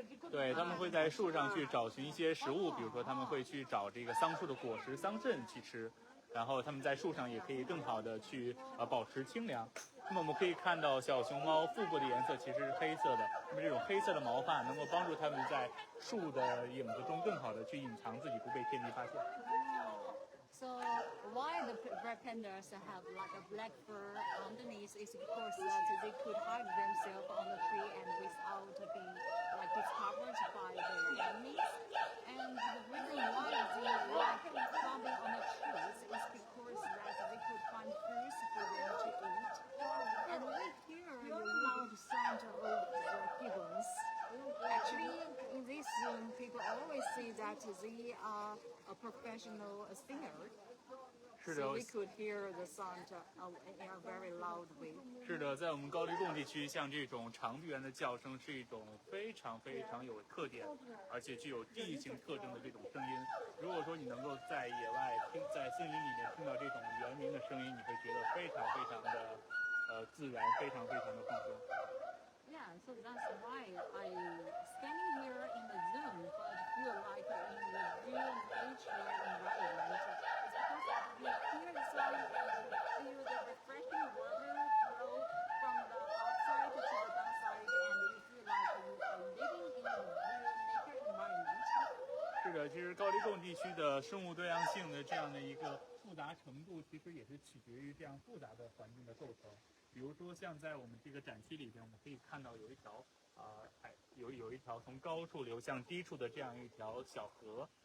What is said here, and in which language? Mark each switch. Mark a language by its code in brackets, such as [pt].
[zh] 对，他们会在树上去找寻一些食物，比如说他们会去找这个桑树的果实、桑葚去吃，然后他们在树上也可以更好的去保持清凉。那么我们可以看到小熊猫腹部的颜色其实是黑色的，那么这种黑色的毛发能够帮助它们在树的影子中更好的去隐藏自己，不被天敌发现。 [en] So why the red pandas have like a black fur underneath is because that they could hide themselves on the tree and without being like discovered by the enemies. And the reason why they like climbing on the trees is because that they could find food for them to eat. And we hear a loud sound of the gibbons. Actually, in this Zoom, people always say that they are a professional singer. So we could hear the sound in a very loud way. [zh] 是的，在我们高黎贡地区，像这种长臂猿的叫声是一种非常有特点，而且具有地域性特征的这种声音。如果说你能够在野外在森林里面听到这种猿鸣的声音，你会觉得非常的自然，非常的放松。 [en] Yeah, Yeah, so that's why I standing here in the Zoom, but feel like in the real nature environment. It's because you hear the sound and feel the refreshing water flow from the outside to the downside, and you feel like you are living in a real nature environment. [zh] 是的，其实高黎贡地区的生物多样性的这样的一个复杂程度，其实也是取决于这样复杂的环境的构成。比如说，像在我们这个展区里边，我们可以看到有一条有一条从高处流向低处的这样一条小河。